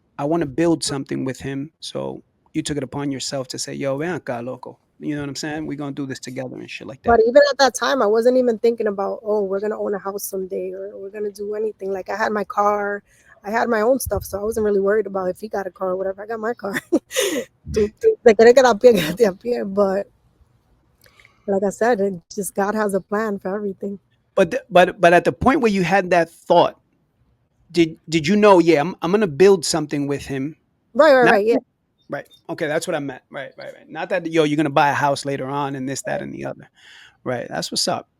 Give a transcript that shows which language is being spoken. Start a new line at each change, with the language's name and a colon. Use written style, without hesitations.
English: I want to build something with him. So you took it upon yourself to say, yo,
Spanish: ven acá, loco.
English: You know what I'm saying? We're gonna do this together and shit like But that. even at that time, I wasn't even thinking about, oh, we're gonna own a house someday or we're gonna do anything. Like I had my car, I had my own stuff, so I wasn't really worried about if he got a car or whatever. I got my car.
Spanish: Te querés quedar a pie, quédate a pie.
English: But like I said, it just God has a plan for everything. But at the point where you had that thought, did you know? Yeah, I'm gonna build something with him. Right, right, Not right. Yeah. right. Okay, that's what I meant. Right, right, right. Not that, yo, you're gonna buy a house later on and this, that, and the other. Right. That's what's up.